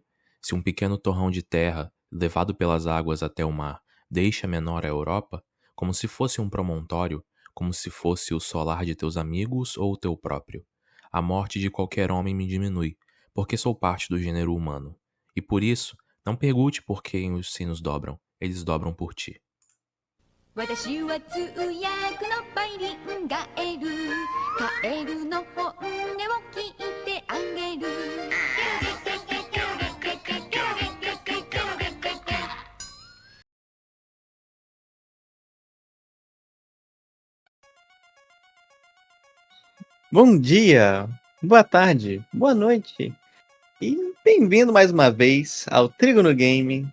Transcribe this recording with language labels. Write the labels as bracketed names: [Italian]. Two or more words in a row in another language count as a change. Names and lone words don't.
[Portuguese] Se um pequeno torrão de terra, levado pelas águas até o mar, deixa menor a Europa, como se fosse um promontório, como se fosse o solar de teus amigos ou o teu próprio. A morte de qualquer homem me diminui, porque sou parte do gênero humano. E por isso, não pergunte por quem os sinos dobram, eles dobram por ti. [Japanese] 私は通訳のバイリンガエルカエルの本音を聞いてあげる [Portuguese] Bom dia, boa tarde, boa noite e bem-vindo mais uma vez ao Trigo no Game.